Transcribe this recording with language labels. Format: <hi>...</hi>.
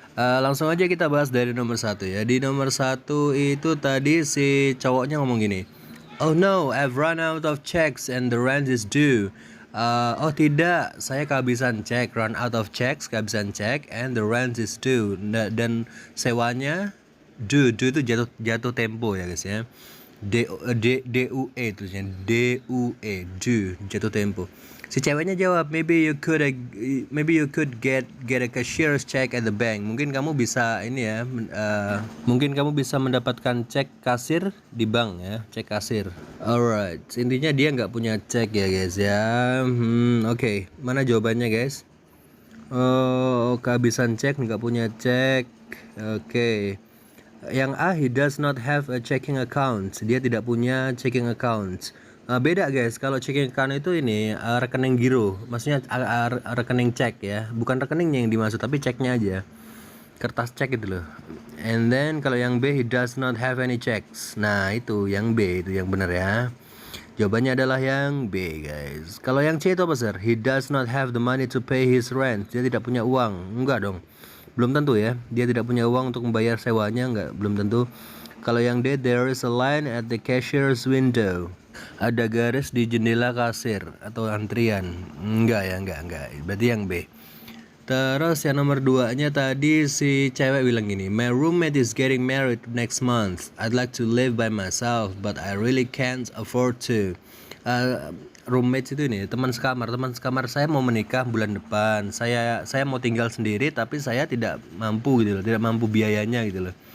<id>Langsung aja kita bahas dari nomor 1 ya. Di nomor 1 itu tadi si cowoknya ngomong gini.</id> <en>Oh no, I've run out of checks and the rent is due.</en> <id>Oh tidak, saya kehabisan cek,</id> <en>run out of checks,</en> <id>kehabisan cek,</id> <en>and the rent is due.</en> <id>Dan sewanya due itu jatuh tempo ya guys ya. DUE tulisnya, DUE, due, jatuh tempo. Si ceweknya jawab,</id> <en>maybe you could get a cashier's check at the bank.</en> <id>Mungkin kamu bisa ini ya, mungkin kamu bisa mendapatkan cek kasir di bank ya, cek kasir. Alright, intinya dia nggak punya cek ya guys ya. Oke. Mana jawabannya guys? Oh, kehabisan cek, nggak punya cek. Oke. Yang A,</id> <en>he does not have a checking account.</en> <id>Dia tidak punya checking account. Beda guys, kalau checking account itu ini rekening giro, maksudnya rekening cek ya, bukan rekeningnya yang dimaksud tapi ceknya aja, kertas cek itu loh.</id> <en>And then</en> <id>kalau yang B,</id> <en>he does not have any checks.</en> <id>Nah itu yang B, itu yang benar ya. Jawabannya adalah yang B guys. Kalau yang C itu apa sir?</id> <en>He does not have the money to pay his rent.</en> <id>Dia tidak punya uang. Enggak dong, belum tentu ya. Dia tidak punya uang untuk membayar sewanya, enggak, belum tentu. Kalau yang D,</id> <en>there is a line at the cashier's window.</en> <id>Ada garis di jendela kasir atau antrian. Enggak ya, enggak. Berarti yang B. Terus yang nomor 2-nya tadi si cewek bilang gini,</id> <en>my roommate is getting married next month. I'd like to live by myself, but I really can't afford to.</en> <id>Roommate itu ini teman sekamar saya mau menikah bulan depan. Saya mau tinggal sendiri tapi saya tidak mampu gitu loh, tidak mampu biayanya gitu loh.</id>